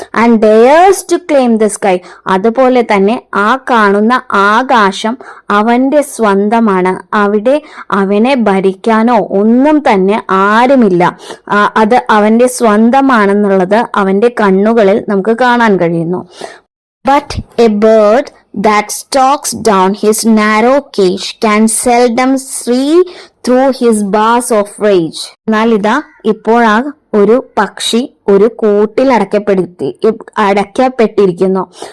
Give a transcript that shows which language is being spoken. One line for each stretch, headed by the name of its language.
English: and dares to claim the sky,
Malayalam: അതുപോലെ തന്നെ ആ കാണുന്ന ആകാശം അവന്റെ സ്വന്തമാണ്. അവിടെ അവനെ ഭരിക്കാനോ ഒന്നും തന്നെ ആരുമില്ല. അത് അവന്റെ സ്വന്തമാണെന്നുള്ളത് അവന്റെ കണ്ണുകളിൽ നമുക്ക് കാണാൻ കഴിയുന്നു.
English: But a bird that stalks down his narrow cage can seldom see through his bars of rage.
Malayalam: എന്നാൽ ഇതാ ഇപ്പോഴാ ഒരു പക്ഷി ഒരു കൂട്ടിൽ അടയ്ക്കപ്പെട്ടിരിക്കുന്നു.